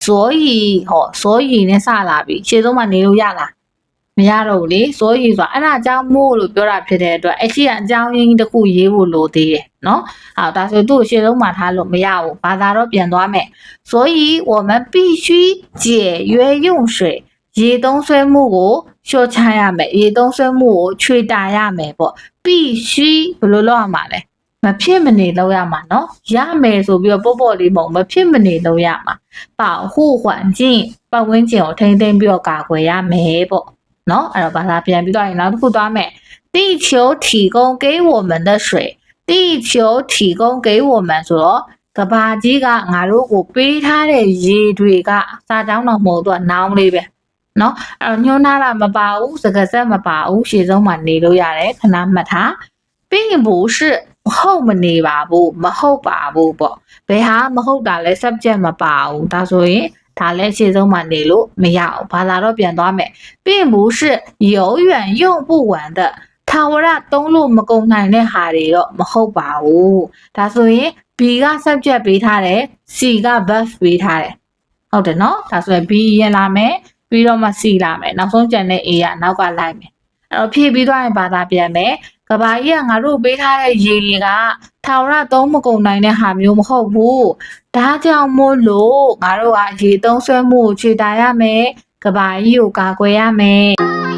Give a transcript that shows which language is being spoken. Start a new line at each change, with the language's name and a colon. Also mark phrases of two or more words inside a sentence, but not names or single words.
Burmese: 所以နဲ့စလာပြီရှေ့ဆုံးမှာနေလို့ရလားမရတော့ဘူးလေ所以ဆိုတာအဲ့ဒါအကြောင်းမို့လို့ပြောတာဖြစ်တဲ့အတွက်အရှိအကြောင်းရင်းတစ်ခုရေးဖို့လိုသေးတယ်နော်ဒါဆိုသူ့ရှေ့ဆုံးမှာထားလို့မရဘူးဘာသာတော့ပြန်သွားမယ်
Chinese: 所以我们必须节约用水
Burmese: ရေသုံးစွဲမှုကိုလျှော့ချရမယ်ရေသုံးစွဲမှုကိုချွေတာရမယ်ပေါ့必须 ဘယ်လိုလုပ်ရမှာလဲမဖြစ်မနေလုပ်ရမှာနော်ရမယ်ဆိုပြီးတော့ပေါ့လေးမဟုတ်မဖြစ်မနေလုပ်ရမှာ
Chinese: 保护环境
Burmese: ပတ်ဝန်းကျင်ကိုထိန်းသိမ်းပြီးတော့ကာကွယ်ရမယ်ပေါ့နော်အဲ့တော့ဘာသာပြန်ပြီးတော့ရင်နောက်တစ်ခုသွားမယ်
Chinese: 地球提供给我们的水地球提供给我们
Burmese: ဆိုတော့ကဘာကြီးကငါတို့ကိုပေးထားတဲ့ရေတွေကစာတောင်းတော့မဟုတ်တော့နောင်းလေးပဲနော်အဲ့တော့ညွှန်းထားတာမပါဘူးစကားဆက်မပါဘူးရှေ့ဆုံးမှာနေလို့ရတယ် ခဏမှတ်ထား
Chinese: 并不是
Burmese: ဟုတ်မနေပါဘူးမဟုတ်ပါဘူးပေါ့ဘယ်ဟာမဟုတ်တာလဲ subject မပါဘူးဒါဆိုရင်ဒါလည်းရှေ့ဆုံးမှာနေ လို့မရဘူးဘာသာတော့ပြန်သွားမယ်
Chinese: 并不是永远用不完的
Burmese: ထာဝရသုံးလို့မကုန်နိုင်တဲ့ ဟာတွေတော့မဟုတ်ပါဘူးဒါဆိုရင် B က subject ပေးထားတယ် C က verb ပေးထားတယ်ဟုတ်တယ်နော်ဒါဆိုရင် B ရင်လာမယ်ပြီးတော့မှ C လာမယ်နောက်ဆုံးကျန်တဲ့ A ကနောက်ကလိုက်မယ်အဲ့တော့ဖြည့်ပြီးသွားရင်ဘာသာပြန်မယ်ကဘာကြီးကငါတို့ပေးထားတဲ့ရေတွေကထာဝရသုံးမကုန်နိုင်တဲ့ဟာမျိုးမဟုတ်ဘူးဒါကြောင့်မို့လို့ငါတို့ကရေသုံးဆွဲမှုကိုခြေတာရမယ်ကဘာကြီးကိုကာကွယ်ရမယ်